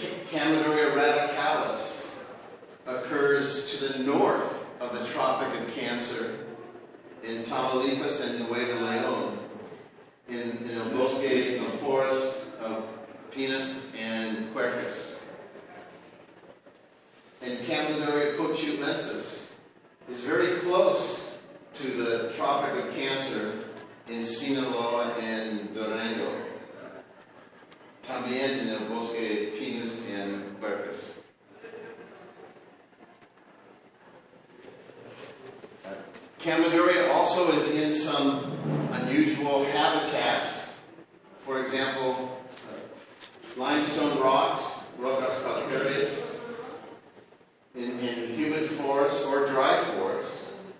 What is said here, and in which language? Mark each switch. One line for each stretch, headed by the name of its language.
English: Chamaedorea radicalis occurs to the north of the Tropic of Cancer in Tamaulipas and Nuevo León, in a bosque, in a forest of Pinus and Quercus. And Chamaedorea cochulensis is very close to the Tropic of Cancer in Sinaloa and Durango.
Spanish: También en el bosque Pinus and Quercus.
English: Chamaedorea also is in some unusual habitats. For example, limestone rocks, rocas calcareas, in humid forests or dry forests.